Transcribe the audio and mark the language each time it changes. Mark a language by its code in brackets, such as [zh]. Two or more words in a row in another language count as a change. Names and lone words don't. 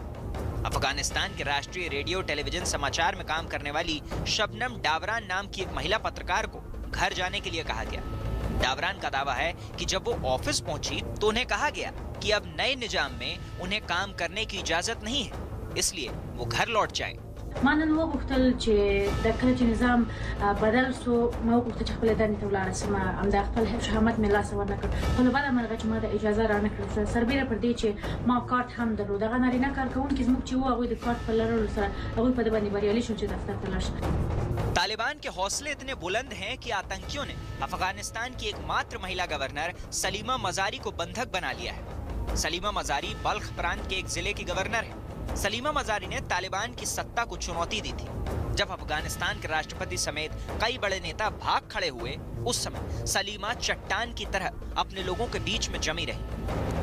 [hi] अफगानिस्तान के राष्ट्रीय रेडियो टेलीविजन समाचार में काम करने वाली शबनम डावरान नाम की एक महिला पत्रकार को घर जाने के लिए कहा गया। डावरान का दावा है कि जब वो ऑफिस पहुंची तो उन्हें कहा गया कि अब नए निजाम में उन्हें काम करने की इजाजत नहीं है, इसलिए वो घर लौट जाए। [ps] ما نن وغوښتل چې د کله چې نظام بدل سو ما وغوښتل چې خپل دندې ته ولاړ سم ام د خپل شهامت مې لاس ورنکړ خو له بعده مرغه چې ما د اجازه رانه کړل سربېره پر دې چې ما کارت هم درلود هغه نارینه کارکونکي زموږ چې وو هغوی د کارت په لرلو سره هغوی په دې باندې بریالي شو چې دفتر ته لاړ شي। [hi] तालिबान के हौसले इतने बुलंद हैं कि आतंकियों ने अफगानिस्तान की एकमात्र महिला गवर्नर सलीमा मजारी को बंधक बना लिया है। सलीमा मजारी बल्ख प्रांत के एक जिले की गवर्नर है। सलीमा मजारी ने तालिबान की सत्ता को चुनौती दी थी। जब अफगानिस्तान के राष्ट्रपति समेत कई बड़े नेता भाग खड़े हुए उस समय सलीमा चट्टान की तरह अपने लोगों के बीच में जमी रही।